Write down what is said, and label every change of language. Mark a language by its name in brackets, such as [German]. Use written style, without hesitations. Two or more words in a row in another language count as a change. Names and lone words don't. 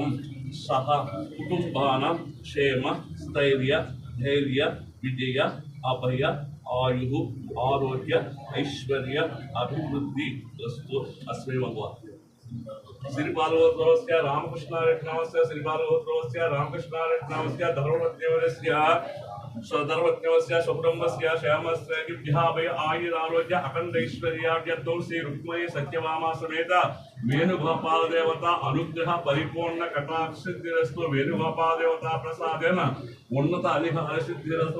[Sanskrit] సహ కుటుంబానాం క్షేమ స్థైర్య ధైర్య విజయ అభయ ఆయు ఆరోగ్య ఐశ్వర్య అభివృద్ధి వస్తు అస్మై భగవాన్. శ్రీ బాలగోత్రవస్య రామకృష్ణారెడ్డి నమస్య, శ్రీ బాలగోత్రవస్య రామకృష్ణారెడ్డి నమస్య, ధర్మపత్యవస్య स्वधर्मज्ञस्य स्वकुटुम्बस्य श्यामस्य भय आयुरारोग्य अखंडैश्वर्याद्यर्थं श्री रुक्मिणी सत्यभामा समेत वेणुगोपाल देवता अनुग्रह परिपूर्ण कटाक्षसिद्धिरस्तु. वेणुगोपाल देवता प्रसादेन उन्नत अधिकार सिद्धिरस्तु.